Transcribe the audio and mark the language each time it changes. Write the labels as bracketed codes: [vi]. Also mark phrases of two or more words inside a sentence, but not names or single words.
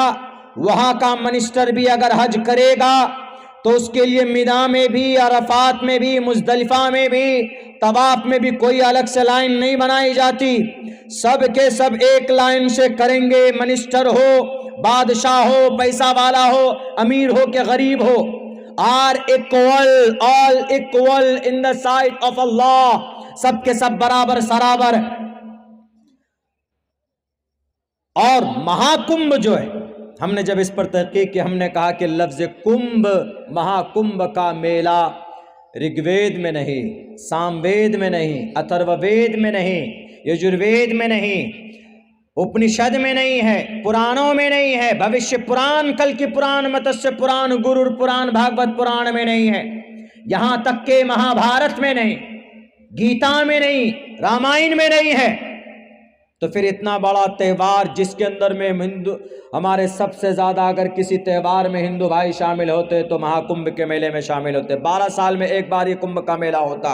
[ur] وہاں کا منسٹر بھی اگر حج کرے گا تو اس کے لیے مینا میں بھی، عرفات میں بھی، مزدلفہ میں بھی، طواف میں بھی کوئی الگ سے لائن نہیں بنائی جاتی، سب کے سب ایک لائن سے کریں گے، منسٹر ہو، بادشاہ ہو، پیسہ والا ہو، امیر ہو کہ غریب ہو، [en] all equal in the sight of Allah, [ur] سب کے سب برابر سرابر۔ اور مہاکمبھ جو ہے، ہم نے جب اس پر تحقیق کی، ہم نے کہا کہ لفظ کمبھ، مہاکمبھ کا میلہ رگ وید میں نہیں، سام وید میں نہیں، اتھرو وید میں نہیں، یجروید میں نہیں، اپنشد میں نہیں ہے، پرانوں میں نہیں ہے، بھوشیہ پران، کل کی پران، متسیہ پران، گرور پران، بھاگوت پران میں نہیں ہے، یہاں تک کہ مہا بھارت میں نہیں، گیتا میں نہیں، رامائن میں نہیں ہے۔ تو پھر اتنا بڑا تہوار جس کے اندر میں ہمارے سب سے زیادہ اگر کسی تہوار میں ہندو بھائی شامل ہوتے تو مہاکمبھ کے میلے میں شامل ہوتے، 12 سال میں ایک بار یہ کمبھ کا میلہ ہوتا۔